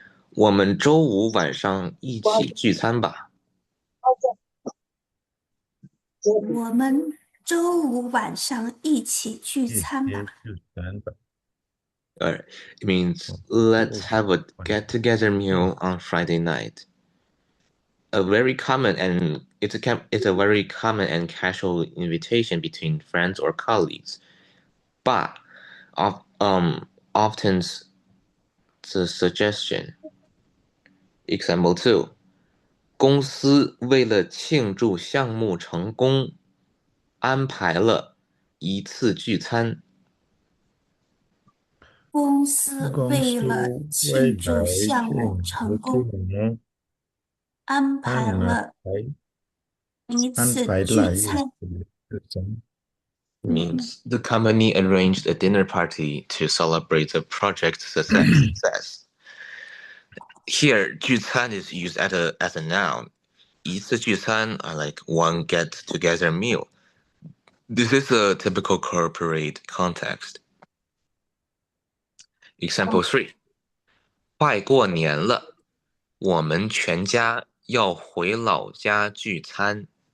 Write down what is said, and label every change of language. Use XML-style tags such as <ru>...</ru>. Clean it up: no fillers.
<zh>我们周五晚上一起聚餐吧。我们周五晚上一起聚餐吧。</zh> <en>Alright. It means let's have a get-together meal on Friday night. It's a very common and casual invitation between friends or colleagues, but often the suggestion. Example 2.</en> <zh>公司为了庆祝项目成功，安排了一次聚餐。公司为了庆祝项目成功，安排了一次聚餐。</zh> <en>Means the company arranged a dinner party to celebrate the project's success. Here, 聚餐 is used as a noun.</en> <zh>一次聚餐</zh> <en>are like one get-together meal. This is a typical corporate context. Example 3.</en> <zh>快过年了，我们全家要回老家聚餐。</zh>